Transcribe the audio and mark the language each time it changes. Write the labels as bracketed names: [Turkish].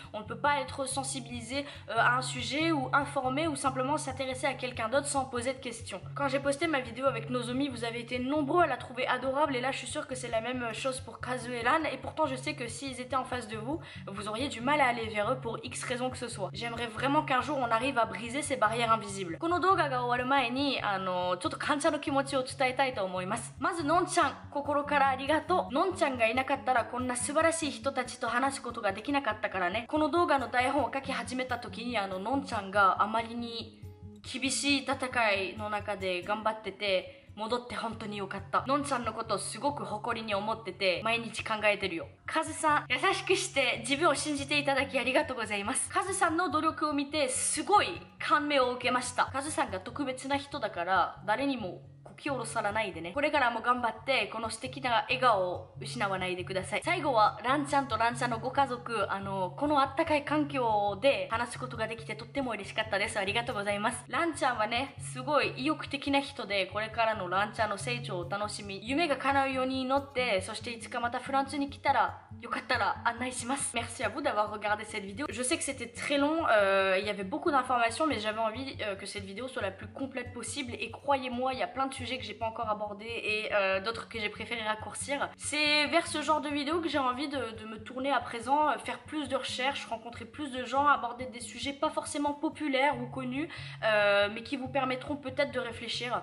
[French] On ne peut pas être sensibilisé à un sujet ou informé ou simplement s'intéresser à quelqu'un d'autre sans poser de questions. Quand j'ai posté ma vidéo avec Nozomi, vous avez été nombreux à la trouver adorable, et là je suis sûre que c'est la même chose pour Kazu et Lan, et pourtant je sais que s'ils étaient en face de vous, vous auriez du mal à aller vers eux pour X raison que ce soit. J'aimerais vraiment qu'un jour on arrive à briser ces barrières invisibles. [Japanese] この動画が終わる前にちょっと感謝の気持ちを伝えたいと思います。まずのんちゃん、心からありがとう。のんちゃんがいなかったらこんな素晴らしい人たちと話すことができなかったからね。この動画の台本を書き始めた時にのんちゃんがあまりに厳しい戦いの中で頑張ってて、戻って本当によかった。のんちゃんのことをすごく誇りに思ってて毎日考えてるよ。カズさん、優しくして自分を信じていただきありがとうございます。カズさんの努力を見てすごい感銘を受けました。カズさんが特別な人だから誰にも気を下ろさないでね。これからも頑張ってこの素敵な笑顔を失わないでください。最後はランちゃんとランちゃんのご家族、このあったかい環境で話すことができてとっても嬉しかったです。ありがとうございます。ランちゃんはね、すごい意欲的な人で、これからのランちゃんの成長を楽しみ、夢が叶うように祈って、そしていつかまたフランスに来たらよかったら案内します。 [French] Merci à vous d'avoir regardé cette vidéo. Je sais que c'était très long, il y avait beaucoup d'informations, mais j'avais envie que cette vidéo soit la plus complète possible, et croyez-moi, il y a plein de sujets que j'ai pas encore abordés et d'autres que j'ai préféré raccourcir. C'est vers ce genre de vidéo que j'ai envie de me tourner à présent, faire plus de recherches, rencontrer plus de gens, aborder des sujets pas forcément populaires ou connus, mais qui vous permettront peut-être de réfléchir.